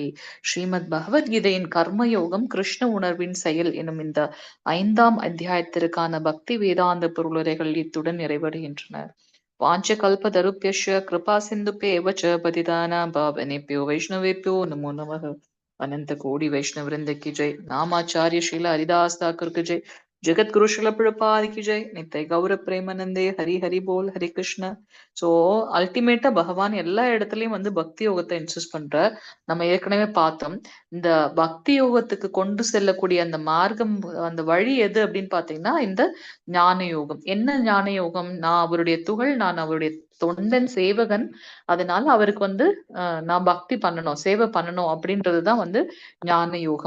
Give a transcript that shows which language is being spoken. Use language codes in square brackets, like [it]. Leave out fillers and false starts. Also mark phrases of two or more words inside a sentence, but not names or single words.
[ta] ஸ்ரீமத் பகவத்கீதையின் கர்மயோகம் கிருஷ்ண உணர்வின் செயல் எனும் இந்த 5ஆம் அத்தியாயத்திற்கான பக்தி வேதாந்த பொருளுரைகள் இத்துடன் நிறைவடைகின்றன. [sa] वाञ्छा कल्पतरुभ्यश्च कृपा सिन्धुभ्य एव च पतितानां पावनेभ्यो वैष्णवेभ्यो नमो नमः. [hi] अनंत कोटि वैष्णव वृंद की जय. नामाचार्य श्रीला हरिदास ठाकुर की जय. जगत गुरु श्रील प्रभुपाद की जय. [bn] নিত্য গৌর প্রেমানন্দে হরি হরি বোল হরে কৃষ্ণ. [ta] ஸோ அல்டிமேட்டா பகவான் எல்லா இடத்துலயும் வந்து பக்தி யோகத்தை இன்சிஸ்ட் பண்ற. நம்ம ஏற்கனவே பார்த்தோம். இந்த பக்தி யோகத்துக்கு கொண்டு செல்லக்கூடிய அந்த மார்க்கம், அந்த வழி எது அப்படின்னு பாத்தீங்கன்னா இந்த ஞான யோகம். என்ன ஞான யோகம்? நான் அவருடைய துகள், நான் அவருடைய தொண்டன், சேவகன். அதனால அவருக்கு வந்து நான் பக்தி பண்ணணும், சேவை பண்ணணும் அப்படின்றதுதான் வந்து ஞான யோகம்.